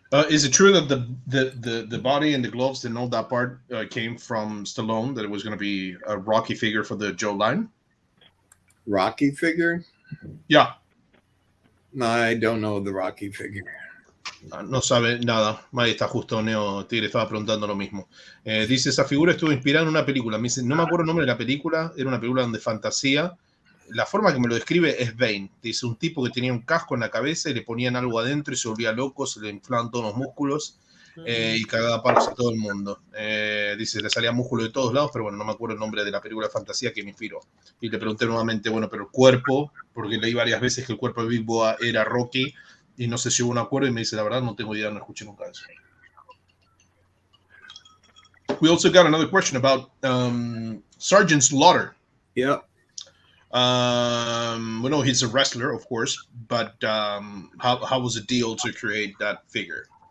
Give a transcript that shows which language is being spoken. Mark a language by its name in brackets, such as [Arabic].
[English] Is it true that the body and the gloves and all that part came from Stallone? That it was going to be a Rocky figure for the Joe line? Rocky figure? Yeah. No, I don't know the Rocky figure. [Spanish] No sabe nada. Ahí está justo Neo Tigre, estaba preguntando lo mismo. Dice, esa figura estuvo inspirada en una película. Me dice, no me acuerdo el nombre de la película. Era una película de fantasía. La forma que me lo describe es Bane. Dice, un tipo que tenía un casco en la cabeza y le ponían algo adentro y se volvía loco, se le inflaban todos los músculos y cagaba palos a todo el mundo. Dice, le salía músculo de todos lados, pero bueno, no me acuerdo el nombre de la película de fantasía que me inspiró. Y le pregunté nuevamente, bueno, pero el cuerpo, porque leí varias veces que el cuerpo de Big Boa era Rocky y no sé si hubo un acuerdo y me dice, la verdad, no tengo idea, no escuché nunca eso. [English] We also got another question about Sergeant Slaughter. Yeah. We know he's a wrestler, of course, but how was the deal to create that figure?